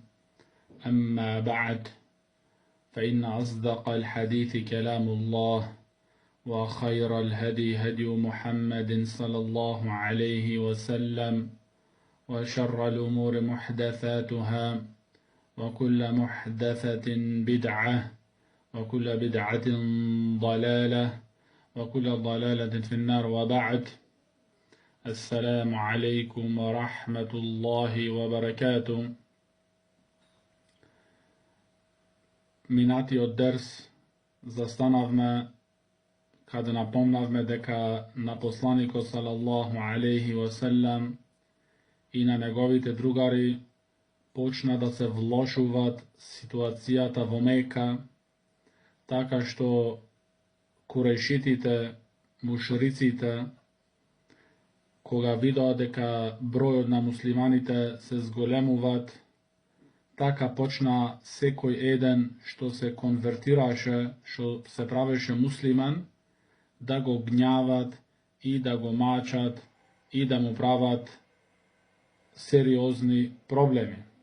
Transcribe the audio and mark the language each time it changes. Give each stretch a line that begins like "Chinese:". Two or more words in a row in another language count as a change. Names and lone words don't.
Arabic: أما بعد، فإن أصدق الحديث كلام الله، وخير الهدي هدي محمد صلى الله عليه وسلم، وشر الأمور محدثاتها، وكل محدثة بدعة، وكل بدعة ضلالة، وكل ضلالة في النار. وبعد، السلام عليكم ورحمة الله وبركاته.
Macedonian: Минатио дерс застанавме када напомнавме дека на посланикот
Arabic: صلى الله عليه وسلم
Macedonian: и на неговите другари почна да се влошуваат ситуацијата во Мека, така што курешитите, мушриците, кога видоа дека бројот на муслиманите се зголемуваат, така почна секој еден што се конвертираше, што се правеше муслиман, да го гњават и да го мачат и да му прават сериозни проблеми.